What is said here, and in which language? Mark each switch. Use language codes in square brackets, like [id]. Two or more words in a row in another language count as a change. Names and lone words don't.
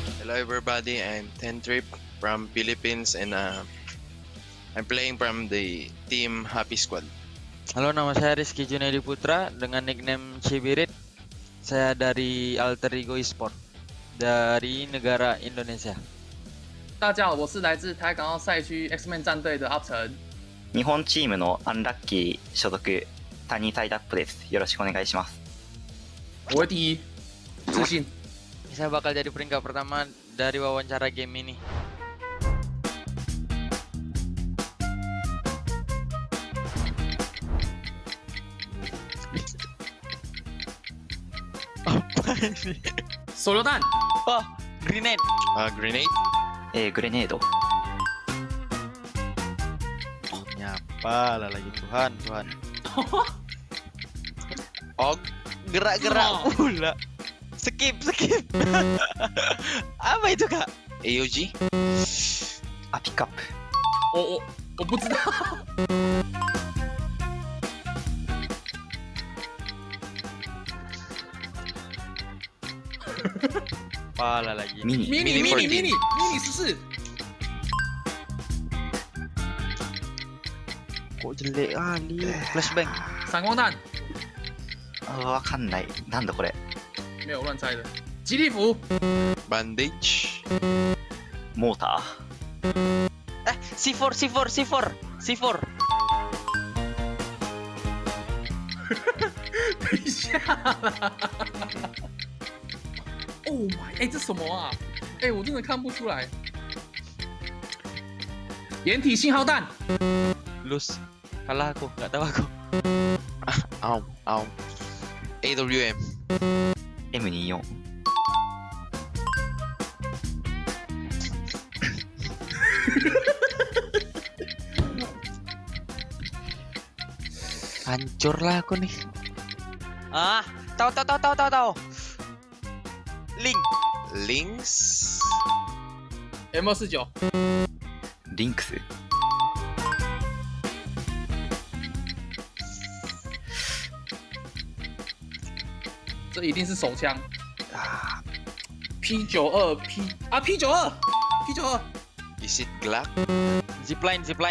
[en] Hello everybody, I'm Tentrip from Philippines and I'm playing from the team Happy Squad. [id] Halo, nama saya Rizky Junedi Putra dengan nickname Cibirit. Saya dari Alter Ego Esports dari negara Indonesia. [zh] 大家好，我是来自台港澳赛区 X-Men 战队的阿成。 [ja] 日本チームのアンラッキー所属谷サイダップです。よろしくお願いします。 [zh] 我会第一，自信。 [id] Saya bakal jadi peringkat pertama dari wawancara game ini. Apa ini? [zh] 手榴弹， [en] Oh, grenade. Grenade? [ja] グレネード。 [id] Nyapa lah lagi Tuhan. [en] Og? [id] Gerak-gerak pula. Skip. Apa itu kak? [en] AOG? [ja] ピックアップ。 [zh] 我不知道。 [id] Pala lagi. [en] Mini ，mini 14。 [id] Kok jelek kali. Flashbang. [zh] 闪光弹， [ja] わかんない。なんだこれ。 [zh] 没有乱猜的。吉利服， [en] Bandage? [ja] モータ [en] C4. [zh] 等一下啦。 [en] Oh my， [zh] 这什么啊？我真的看不出来。掩体信号弹， [en] Lose. [id] Kalah aku, nggak tahu aku. [en] AWM? ー、M24。 [id] Hancur lah aku nih. Tahu. Link. [en] Links? [zh] M29， [ja] リンクス。 [zh] 这一定是手枪。P92 P92。 [en] Is it Glock? Zipline.